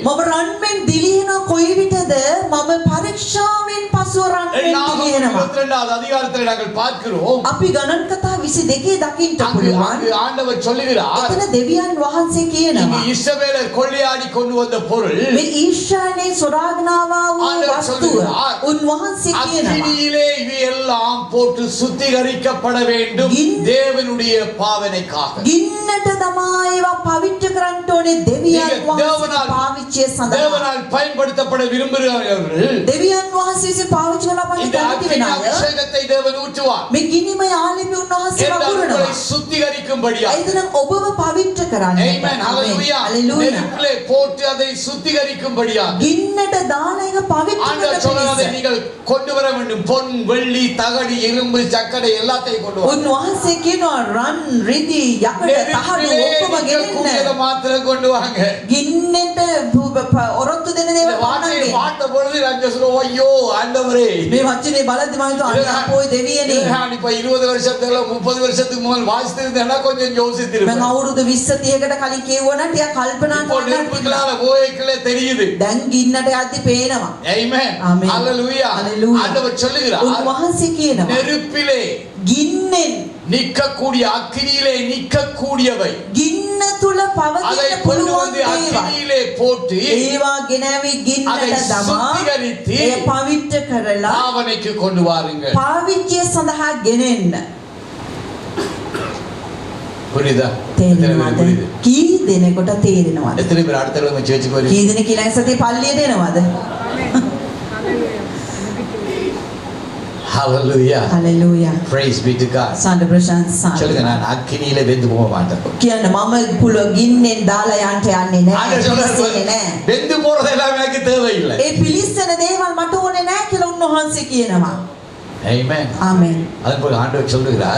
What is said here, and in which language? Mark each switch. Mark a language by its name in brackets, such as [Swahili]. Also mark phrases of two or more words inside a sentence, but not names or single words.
[Sinhala] මම රන්මෙන් දිලිහෙන කොයි විටද මම පරීක්ෂාවෙන් පසුව රන්මෙන් දිලිහෙනවා. [Tamil] 22வது அதிகாரத்தில் நாங்கள் பார்க்கிறோம். [Sinhala] අපි ගණන් කතා 22 දකින්න [Tamil] அங்கு [Sinhala] පුළුවන්. [Tamil] ஆண்டவர் சொல்லுகிறார், [Sinhala] එතන දෙවියන් වහන්සේ කියනවා [Tamil] இங்கு இஸ்ரவேலர் கொள்ளையாடி கொண்டு வந்த பொருள் [Sinhala] මේ ඊශ්‍රායලේ සොරාගෙනවා වූ [Tamil] ஆண்டவர் [Sinhala] වස්තුව [Tamil] சொல்லுகிறார், [Sinhala] උන්වහන්සේ කියනවා [Tamil] அக்கினியிலே இவையெல்லாம் போட்டு சுத்திகரிக்கப்பட வேண்டும் தேவனுடைய பாவனைக்காக. [Sinhala] ගින්නට දමා ඒවා පවිත්‍ර කරන්න ඕනේ දෙවියන් වහන්සේ පාවිච්චිය සඳහා. [Tamil] தேவனால் பயன்படுத்தப்பட விரும்புகிறவர்கள் [Sinhala] දෙවියන් වහන්සේ විසින් පාවිච්චි කරලා බලන්න [Tamil] இந்த [Sinhala] කැමති [Tamil] அக்கினி [Sinhala] වෙන අය [Tamil] அபிஷேகத்தை தேவன் ஊற்றுவார். [Sinhala] මේ ගිනිමය ආලේපය උන්වහන්සේ [Tamil] உங்களை [Sinhala] වගුරුනවා. [Tamil] சுத்திகரிக்கும்படியாக. [Sinhala] එතන ඔබව පවිත්‍ර කරන්න. [English] Amen. Hallelujah. Hallelujah. [Tamil] நெருப்பிலே போட்டு அதை சுத்திகரிக்கும்படியாக. [Sinhala] ගින්නට දාන එක පවිත්‍ර [Tamil] ஆண்டவர் சொல்றதை [Sinhala] කරන්න. [Tamil] நீங்கள் கொண்டு வர வேண்டும். பொன், வெள்ளி, தகடு, இரும்பு, சக்கடை எல்லாத்தையும் கொண்டு வர. [Sinhala] උන්වහන්සේ කියනවා රන් රිදි යකඩ තහඩු ඔක්කොම ගෙනෙන්න. [Tamil] மாத்திரம் கொண்டு வாங்க. [Sinhala] ගින්නට ඔරොත්තු දෙන [Tamil] இந்த [Sinhala] දේවල් [Tamil] வார்த்தையை [Sinhala] පන්නන්නේ. [Tamil] பார்த்த பொழுது நான் சொல்லுவோம், ஐயோ ஆண்டவரே, [Sinhala] මේ වචනේ බලද්දි මම හිතුවා අන්න අපෝයි දෙවියනේ. [Tamil] நான் இப்ப 20 வருஷத்துல 30 வருஷத்துக்கு முதல் வாசித்திருந்தேன்னா கொஞ்சம் [Sinhala] මම [Tamil] யோசித்திருப்பேன். [Sinhala] අවුරුදු 20 30කට කලින් කියවුවා නම් ටිකක් කල්පනා [Tamil] இப்போ [Sinhala] කරන්න තිබුණා. [Tamil] நெருப்புகளால போய்க்கலே தெரியுது. [Sinhala] දැන් ගින්නට යද්දි පේනවා. [English] Amen. Amen. Hallelujah. Hallelujah. [Tamil] ஆண்டவர் சொல்லுகிறார், [Sinhala] උන්වහන්සේ කියනවා [Tamil] நெருப்பிலே [Sinhala] ගින්නෙන් [Tamil] நிற்கக்கூடிய அக்கினியிலே நிற்கக்கூடியவை [Sinhala] ගින්න තුල [Tamil] அதை [Sinhala] පවතින [Tamil] கொண்டு [Sinhala] පුළුවන් [Tamil] வந்து [Sinhala] දේවල් [Tamil] அக்கினியிலே போட்டு [Sinhala] ඒවා ගෙනාවි [Tamil] அதை [Sinhala] ගින්නට දමා [Tamil] சுத்திகரித்து [Sinhala] ඒ පවිත්‍ර කරලා [Tamil] பாவனைக்கு கொண்டு வாருங்கள். [Sinhala] පාවිච්චිය සඳහා ගෙනෙන්න. [Tamil] புரியுதா? எத்தனை பேருக்கு [Sinhala] තේරෙනවද? [Tamil] புரியுது? [Sinhala] කී දෙනෙකුට තේරෙනවද? [Tamil] எத்தனை பேர் அடுத்த கிழமை சேர்ச்சுக்கு [Sinhala] කී [Tamil] வரீங்க? [Sinhala] දෙනෙක් ඊළඟ සතියේ පල්ලියට එනවද? [English] Hallelujah. [Sinhala] හලෙලූයා. [English] Praise be to God. [Sinhala] සාදු ප්‍රශංසා. [Tamil] சொல்லுங்க, நான் அக்கினியிலே வெந்து போக மாட்டேன். [Sinhala] කියන්න මම පුළ ගින්නෙන් දාලා යන්න යන්නේ නැහැ. [Tamil] ஆண்டவர் சொல்றாரு, [Sinhala] පිලිස්සෙන්නේ නැහැ. [Tamil] வெந்து போறது எல்லாம் எனக்கு தேவையில்லை. [Sinhala] ඒ පිලිස්සන දේවල් මට ඕනේ නැහැ කියලා උන්වහන්සේ කියනවා. [English] Amen. [Sinhala] ආමෙන්. [Tamil] அதன் பிறகு ஆண்டவர் சொல்லுகிறார்,